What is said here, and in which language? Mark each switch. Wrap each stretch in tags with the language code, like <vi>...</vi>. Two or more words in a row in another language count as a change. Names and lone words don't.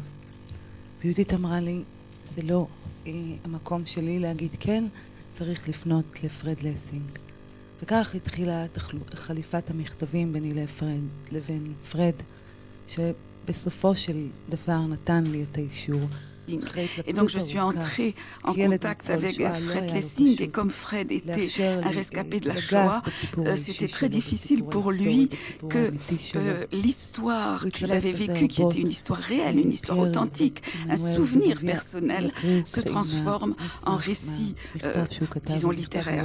<he>ויהודית אמרה לי, זה לא המקום שלי להגיד כן, צריך לפנות לפרד לסינג. וכך התחילה חליפת המכתבים ביני לבין פרד, שבסופו של דבר נתן לי את האישור</he> <fr>Et donc je suis entrée en contact avec Fred Lessing, et comme Fred était un rescapé de la Shoah, c'était très difficile pour lui que l'histoire qu'il avait vécue, qui était une histoire réelle, une histoire authentique, un souvenir personnel, se transforme en récit, disons, littéraire.</fr>